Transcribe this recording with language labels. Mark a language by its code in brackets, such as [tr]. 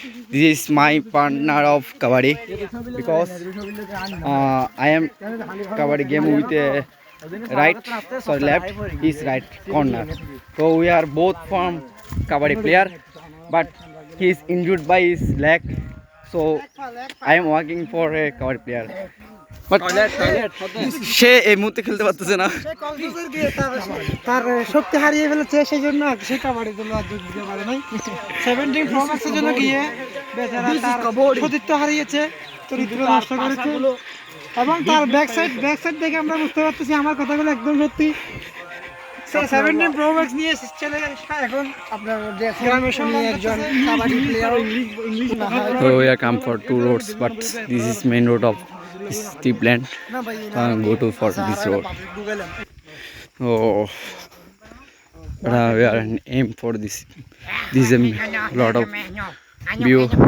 [en] This is my partner of kabaddi because I am kabaddi game with a left, his right corner. So we are both from kabaddi player, but he is injured by his leg. So I am working for a kabaddi player. But [bn] সে এই মুহূর্তে খেলতে পারতেছে না। তার শক্তি হারিয়ে ফেলেছে, সেই জন্য সে কাবাডির জন্য আর যোগ দিতে পারে নাই। 17 প্রো ম্যাক্সের জন্য গিয়ে বেচারা তার সতীত্ব হারিয়েছে, চরিত্র নষ্ট করেছে, এবং তার ব্যাক সাইড দেখে আমরা বুঝতে পারতেছি আমার কথাগুলো একদম সত্যি। 17 প্রো ম্যাক্স নিয়ে চলে গেছে এখন আপনার গ্রামের সামনে একজন kabaddi player. [en] So we are come for 2 roads, but this is main road of steep land. Go to for this road. Oh, we are an aim for this. This is a lot of view.